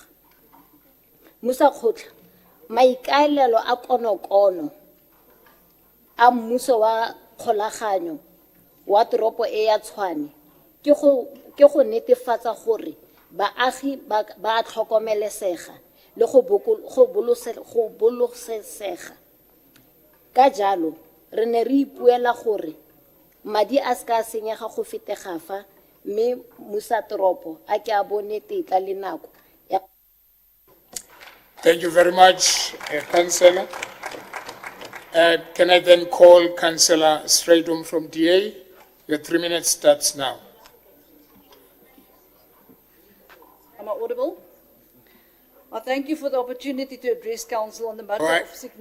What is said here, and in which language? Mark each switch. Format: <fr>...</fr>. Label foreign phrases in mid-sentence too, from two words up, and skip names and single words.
<tn>Musakhotla, maikaelelo a konokono a mmuso wa kgolaganyo wa toropo e ya Tshwane ke go netefatsa gore baagi ba a tlhokomelesega le go bolosesega. Ka jalo, re ne re ipuela gore madi a ska senyega go fetega fa mme musatoropo a ke a bone tetla le nako ya.</tn> <en>Thank you very much, Councillor. Can I then call Councillor Straydom from DA? Your 3 minutes starts now. Am I audible? I thank you for the opportunity to address Council on the matter of significant...</en>